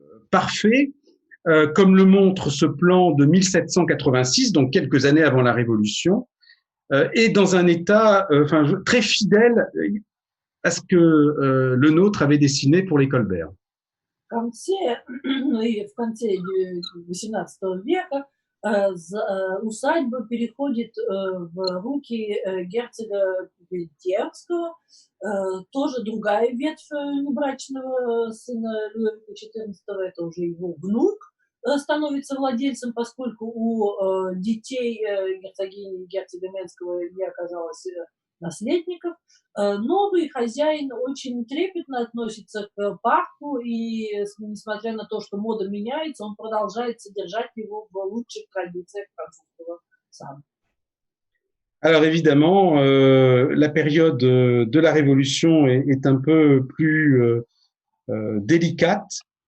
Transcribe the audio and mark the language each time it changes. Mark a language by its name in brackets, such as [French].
[French] parfait, comme le montre ce plan de 1786, donc quelques années avant la Révolution, et dans un état très fidèle à ce que Lenôtre avait dessiné pour les Colbert. [Russian] В конце XVIII века усадьба переходит в руки герцога Пентьевского, тоже другая ветвь небрачного сына Людовика XIV, это уже его внук, становится владельцем, поскольку у детей герцогини и герцога Менского не оказалось наследников. Новый хозяин очень трепетно относится к парку, и несмотря на то, что мода меняется, он продолжает содержать его в лучших традициях французского сада. [French] Alors évidemment, la période de la Révolution est un peu plus délicate.